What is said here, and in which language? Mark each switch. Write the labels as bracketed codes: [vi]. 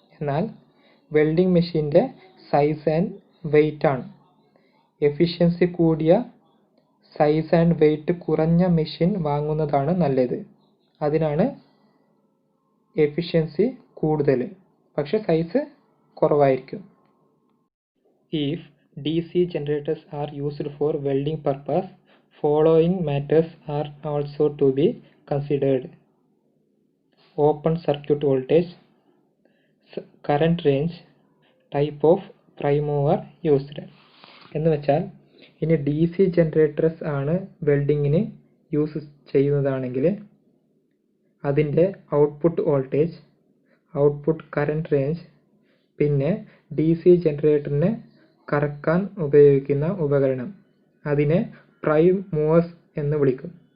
[ml] എന്നാൽ വെൽഡിംഗ് മെഷീൻ്റെ size and wait ആണ്. എഫിഷ്യൻസി കൂടിയ സൈസ് ആൻഡ് വെയിറ്റ് കുറഞ്ഞ മെഷീൻ വാങ്ങുന്നതാണ് നല്ലത്. അതിനാണ് എഫിഷ്യൻസി കൂടുതൽ, പക്ഷെ സൈസ് കുറവായിരിക്കും. [en] If DC generators are used for welding purpose, following matters are also to be considered: open circuit voltage, current range, type of prime mover used. [ml] എന്ന് വെച്ചാൽ ഇനി DC generators ആണ് വെൽഡിങ്ങിന് യൂസ് ചെയ്യുന്നതാണെങ്കിൽ അതിൻ്റെ output voltage, output current range, പിന്നെ DC ജനറേറ്ററിനെ കറക്കാൻ ഉപയോഗിക്കുന്ന ഉപകരണം, അതിനെ പ്രൈം മൂവേഴ്സ് എന്ന് വിളിക്കും.